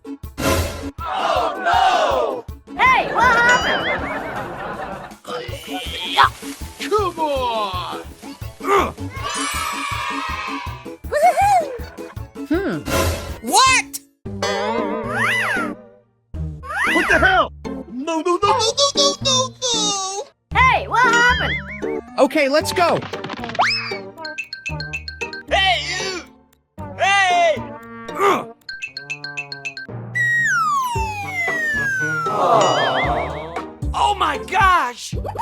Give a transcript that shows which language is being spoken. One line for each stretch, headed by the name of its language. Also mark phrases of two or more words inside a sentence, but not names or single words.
English: Hey, what happened? Come on! Woohoo! What? What the hell? No, no, no, no, no, no, no, no! Hey, what happened? Okay, let's go. Hey, you! Hey! Oh my gosh!